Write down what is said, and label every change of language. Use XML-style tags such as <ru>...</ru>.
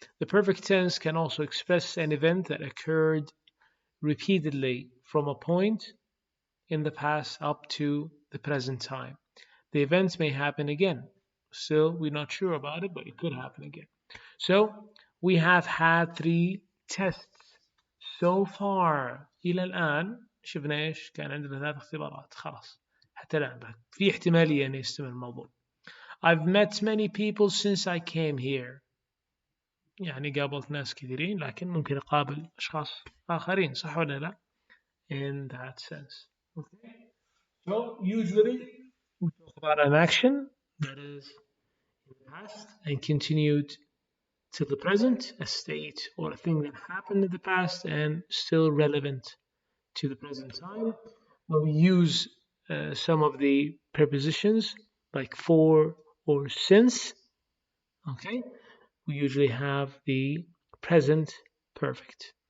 <en>The perfect tense can also express an event that occurred repeatedly from a point in the past up to the present time. The event may happen again. Still, we're not sure about it, but it could happen again. So, we have had three tests so far.</en> <ar>إلى الآن شفنا إيش؟ كان عندنا ثلاث اختبارات خلاص حتى الآن بعد في احتمالية أن يستمر الموضوع.</ar> <en>I've met many people since I came here.</en> <ar>يعني قابلت ناس كثيرين لكن ممكن أقابل أشخاص آخرين صح ولا لا؟</ar> <en>In that sense. Okay. So usually we talk about an action that is in the past and continued to the present, a state or a thing that happened in the past and still relevant to the present time. When we use some of the prepositions like for or since, okay, we usually have the present perfect.</en>